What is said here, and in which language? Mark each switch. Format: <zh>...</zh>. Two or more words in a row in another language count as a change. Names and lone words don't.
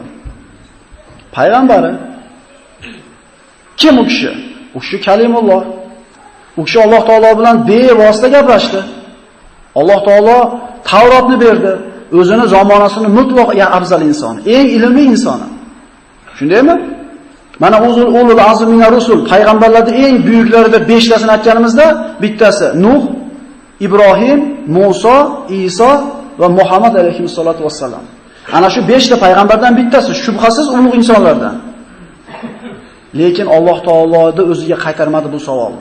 <uz>Payg'ambari. Kim u kishi? U kishi Kalimulloh. U kishi Alloh taolo bilan bevosita gaplashdi. Alloh taolo Tavrotni berdi. O'zini zamonasining mutlaq afzal insoni, eng ilmli insoni. Shundaymi?</uz> <ar>Mana أولو العزم من الرسل,</ar> <uz>payg'ambarlarning eng buyuklari deb 5 tasini aytganimizda, bittasi Nuh, Ibrohim, Musa, Iso va Muhammad</uz> <ar>عليه الصلاة والسلام.</ar> <uz>Ana shu 5 ta payg'ambardan bittasi, shubhasiz ulug' insonlardan. Lekin Alloh taoloda o'ziga qaytarmadi bu savolni.</uz>